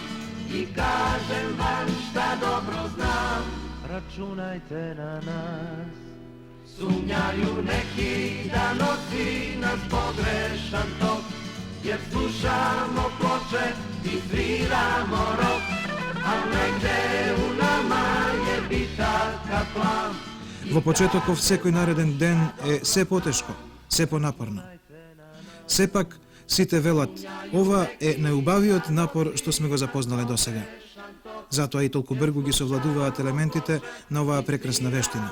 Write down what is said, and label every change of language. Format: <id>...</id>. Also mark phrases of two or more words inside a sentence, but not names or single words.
<sr>I kažem vam šta dobro znam, računajte na nas. Sumnjaju neki da nosi nas pogrešan tok, jer slušamo ploče i sviramo rok, a negde u nama je bitaka plan.</sr> <mk>Во почетоков секој нареден ден е се потешко, се понапорно. Сепак, сите велат, ова е најубавиот напор што сме го запознале досега. Затоа и толку бргу ги совладуваат елементите на оваа прекрасна вештина.</mk>